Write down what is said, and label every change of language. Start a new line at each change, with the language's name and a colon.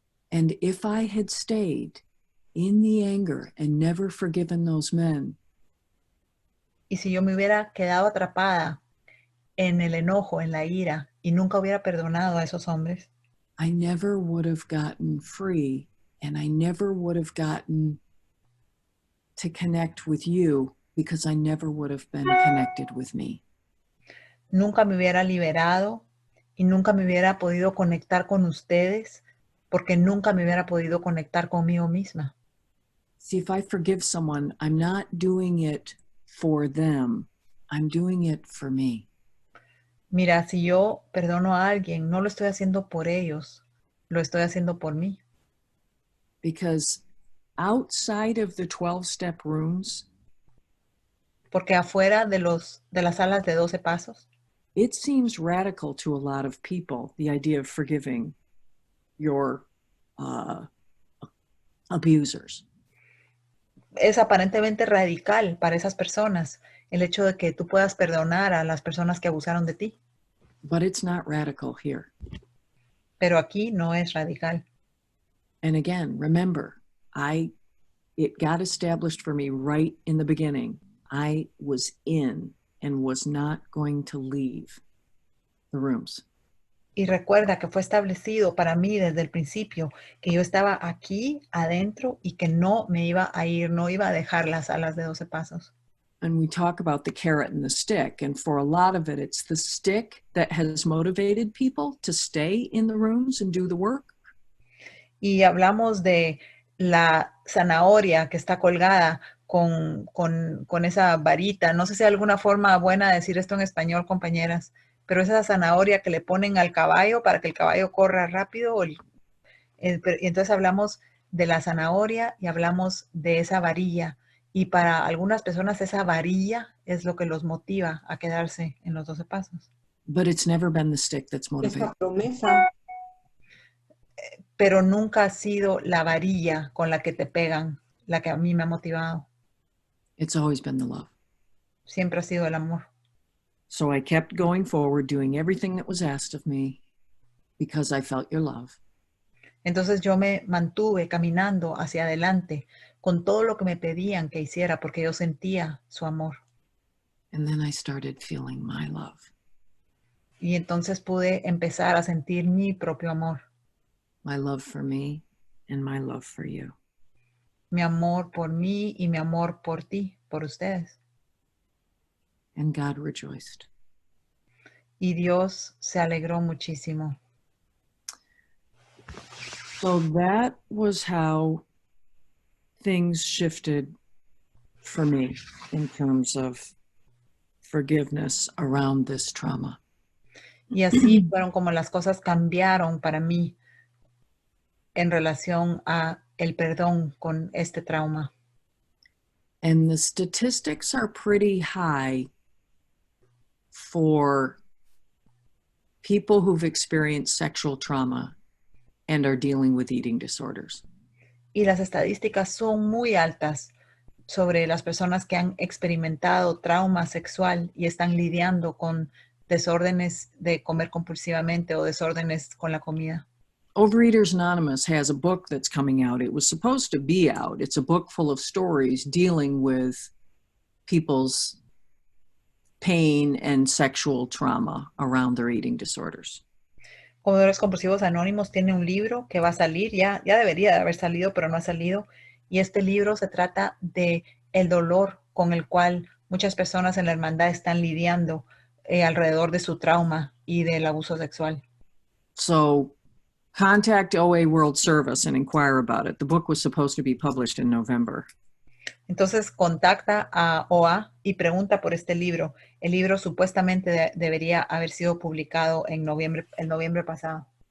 English: And if I had stayed in the anger and never forgiven those men,
Spanish: Y si yo me hubiera quedado atrapada en el enojo, en la ira, y nunca hubiera perdonado a esos hombres,
English: I never would have gotten free, and I never would have gotten to connect with you because I never would have been connected with me.
Spanish: nunca me hubiera liberado y nunca me hubiera podido conectar con ustedes porque nunca me hubiera podido conectar conmigo misma.
English: See, if I forgive someone, I'm not doing it for them. I'm doing it for me.
Spanish: Mira, si yo perdono a alguien, no lo estoy haciendo por ellos, lo estoy haciendo por mí.
English: Because outside of the 12-step rooms,
Spanish: Porque afuera de las salas de 12 pasos,
English: it seems radical to a lot of people, the idea of forgiving your abusers.
Spanish: es aparentemente radical para esas personas el hecho de que tú puedas perdonar a las personas que abusaron de ti.
English: But it's not radical here.
Spanish: Pero aquí no es radical.
English: And again, remember, it got established for me right in the beginning. I was in and was not going to leave the rooms.
Spanish: Y recuerda que fue establecido para mí desde el principio que yo estaba aquí adentro y que no me iba a ir, no iba a dejar las salas de 12 pasos.
English: And we talk about the carrot and the stick. And for a lot of it, it's the stick that has motivated people to stay in the rooms and do the work.
Spanish: Y hablamos de la zanahoria que está colgada con esa varita. No sé si hay alguna forma buena de decir esto en español, compañeras, pero esa zanahoria que le ponen al caballo para que el caballo corra rápido. Y entonces hablamos de la zanahoria y hablamos de esa varilla. Y para algunas personas esa varilla es lo que los motiva a quedarse en los 12 pasos.
English: But it's never been the stick that's motivated.
Spanish: Esa promesa. Pero nunca ha sido la varilla con la que te pegan, la que a mí me ha motivado.
English: It's always been the love.
Spanish: Siempre ha sido el amor.
English: So I kept going forward, doing everything that was asked of me because I felt your love.
Spanish: Entonces yo me mantuve caminando hacia adelante con todo lo que me pedían que hiciera porque yo sentía su amor.
English: And then I started feeling my love.
Spanish: Y entonces pude empezar a sentir mi propio amor.
English: My love for me and my love for you.
Spanish: Mi amor por mí y mi amor por ti, por ustedes.
English: And God rejoiced.
Spanish: y Dios se alegró muchísimo.
English: So that was how things shifted for me in terms of forgiveness around this trauma.
Spanish: Y así fueron como las cosas cambiaron para mí en relación a el perdón con este trauma.
English: And the statistics are pretty high for people who've experienced sexual trauma and are dealing with eating disorders.
Spanish: Y las estadísticas son muy altas sobre las personas que han experimentado trauma sexual y están lidiando con desórdenes de comer compulsivamente o desórdenes con la comida.
English: Overeaters Anonymous has a book that's coming out. It was supposed to be out. It's a book full of stories dealing with people's pain and sexual trauma around their eating disorders.
Spanish: Comedores Compulsivos Anónimos tiene un libro que va a salir, ya debería de haber salido, pero no ha salido. Y este libro se trata de el dolor con el cual muchas personas en la hermandad están lidiando alrededor de su trauma y del abuso sexual.
English: So contact OA World Service and inquire about it. The book was supposed to be published in November.
Spanish: Entonces contacta a OA y pregunta por este libro. El libro supuestamente debería haber sido publicado en noviembre pasado.